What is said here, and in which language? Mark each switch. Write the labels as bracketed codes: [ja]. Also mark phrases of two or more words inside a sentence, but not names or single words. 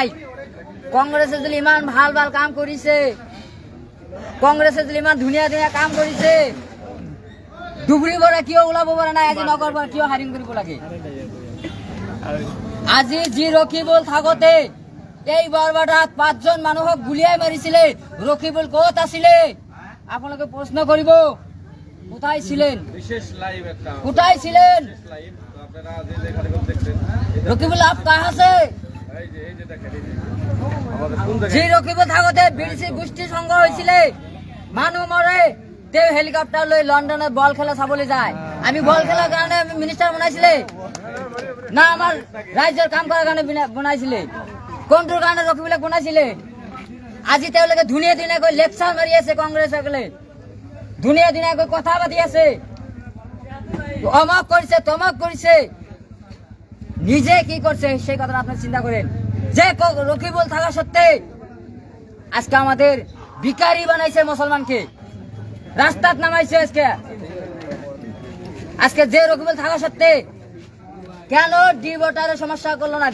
[as] কংগ্ৰেছে যদি ইমান ভাল ভাল কাম কৰিছে, কংগ্ৰেছে যদি ইমান ধুনীয়া ধুনীয়া কাম কৰিছে, ধুবুৰীৰ পৰা কিয় ওলাব পৰা নাই? আজি নগৰৰ পৰা কিয় হায়াৰিং কৰিব লাগে? আজি যি ৰখিবুল থাকোতে এই বৰবাদাত 5জন মানুহক গুলিয়াই মাৰিছিলে, ৰখিবুল ক'ত আছিলে? আপোনালোকে প্ৰশ্ন কৰিব, [bn] কোথায় ছিলেন? [hi] रकिबुल आप कहाँ से? [bn] যে রকিবুল থাকতে বিদেশী গোষ্ঠী সংঘ হয়েছিল, [as] মানুহ মরে, তেওঁ হেলিকপ্টার লৈ লন্ডনত বল খেলা চাবলৈ যায়। [bn] আমি বল খেলার কারণে মিনিস্টার বনাইছিলে না আমার রাজ্যের কাম করার কারণে বনাইছিলে? [as] কোনটোৰ কাৰণে ৰকিবুলক বনাইছিলে? আজি তেওঁলোকে ধুনীয়া ধুনীয়াকৈ লেকচাৰ মাৰি আছে, কংগ্ৰেছসকলে ধুনীয়া ধুনীয়াকৈ কথা পাতি আছে, অমক কৰিছে তমক কৰিছে। [bn] নিজে কি করছে সেই কথাটা আপনার চিন্তা করেন। যে রকিবুল থাকা সত্ত্বে আজকে আমাদের ভিখারি বানাইছে, মুসলমানকে রাস্তাত নামাইছে। আজকে যে রকিবুল থাকা সত্ত্বে কেন ডি ভোটারের সমস্যা করলো না?